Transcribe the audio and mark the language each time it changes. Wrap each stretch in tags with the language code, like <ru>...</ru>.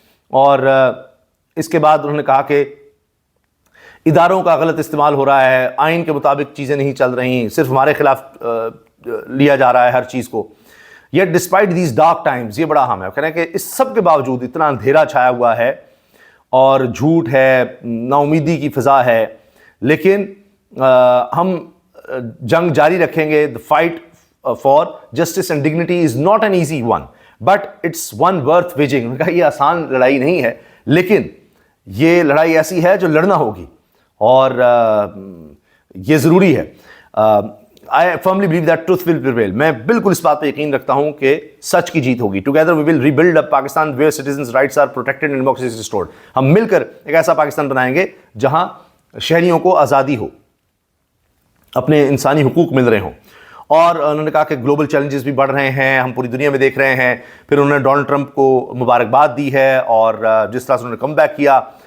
<ur>اور اس کے بعد انہوں نے کہا کہ اداروں کا غلط استعمال ہو رہا ہے, آئین کے مطابق چیزیں نہیں چل رہی, صرف ہمارے خلاف لیا جا رہا ہے ہر چیز کو.</ur> <en>Yet despite these dark times,</en> <ur>یہ بڑا اہم ہے, کہہ رہے ہیں کہ اس سب کے باوجود اتنا اندھیرا چھایا ہوا ہے, اور جھوٹ ہے, نا امیدی کی فضا ہے, لیکن ہم جنگ جاری رکھیں گے.</ur> <en>The fight for justice and dignity is not an easy one, but it's one worth waging.</en> <ur>انہوں نے کہا یہ آسان لڑائی نہیں ہے, لیکن یہ لڑائی ایسی ہے جو لڑنا ہوگی اور یہ ضروری ہے.</ur> <en>I firmly believe that truth will prevail.</en> <ur>میں بالکل اس بات پہ یقین رکھتا ہوں کہ سچ کی جیت ہوگی.</ur> <en>Together we will rebuild a Pakistan where citizens' rights are protected and democracy is restored.</en> <ur>ہم مل کر ایک ایسا پاکستان بنائیں گے جہاں شہریوں کو آزادی ہو, اپنے انسانی حقوق مل رہے ہوں. اور انہوں نے کہا کہ گلوبل چیلنجز بھی بڑھ رہے ہیں, ہم پوری دنیا میں دیکھ رہے ہیں. پھر انہوں نے ڈونلڈ ٹرمپ کو مبارکباد دی ہے, اور جس طرح سے انہوں نے کم بیک کیا.</ur>